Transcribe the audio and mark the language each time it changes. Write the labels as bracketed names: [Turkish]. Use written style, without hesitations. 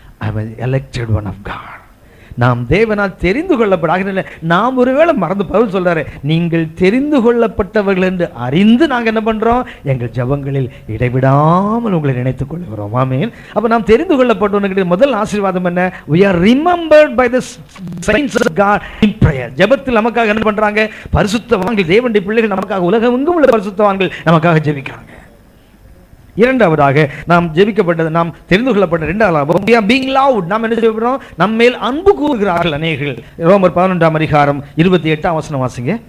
[English] I am elected one of God. [Tamil] நாம் தேவனால் தெரிந்து கொள்ளப்படாத. நாம் ஒருவேளை மறந்து பவுல் சொல்றாரு, நீங்கள் தெரிந்து கொள்ளப்பட்டவர்கள் என்று அறிந்து நாங்கள் என்ன பண்றோம்? எங்கள் ஜபங்களில் இடைவிடாமல் உங்களை நினைத்துக் கொள்கிறோம். ஆமென். அப்ப நாம் தெரிந்து கொள்ளப்பட்டவர்களுக்கு முதல் ஆசீர்வாதம் என்ன? [English] we are remembered by the saints of God in prayer. [Tamil] ஜெபத்தில் நமக்காக என்ன பண்றாங்க? பரிசுத்தவான்கள், தேவனுடைய பிள்ளைகள் நமக்காக, உலகம் எங்கும் உள்ள பரிசுத்தவான்கள் நமக்காக ஜெபிக்கிறாங்க. இரண்டாவதாக நாம் ஜெபிக்கப்பட்டது, நாம் தெரிந்து கொள்ளப்பட்ட இரண்டாவது [English] we are being loved. [Tamil] நாம் என்ன செய்கிறோம்? நம்மேல் அன்பு கூறுகிறார்கள் அநேகர்கள். ரோமர் 11ஆம் அதிகாரம் 28ஆம் வசனம் வாசிங்க.